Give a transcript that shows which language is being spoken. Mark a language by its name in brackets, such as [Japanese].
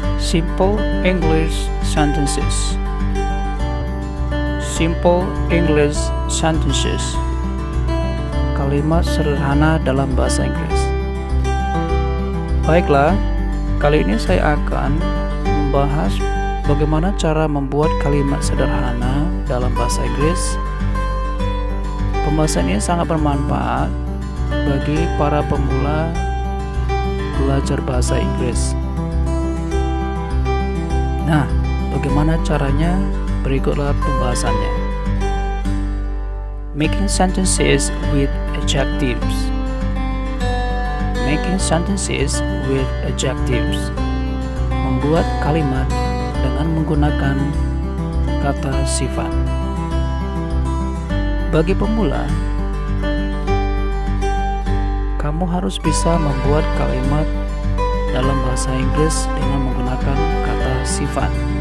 [English] Simple English sentences. Simple English sentences. [Indonesian] Kalimat sederhana dalam bahasa Inggris. Baiklah, kali ini saya akan membahas bagaimana cara membuat kalimat sederhana dalam bahasa Inggris. Pembahasan ini sangat bermanfaat bagi para pemula belajar bahasa Inggris. Nah, bagaimana caranya? Berikutlah pembahasannya. [English] Making sentences with adjectives. Making sentences with adjectives. [Indonesian] Membuat kalimat dengan menggunakan kata sifat. Bagi pemula, kamu harus bisa membuat kalimat dalam bahasa Inggris dengan menggunakan kata sifat.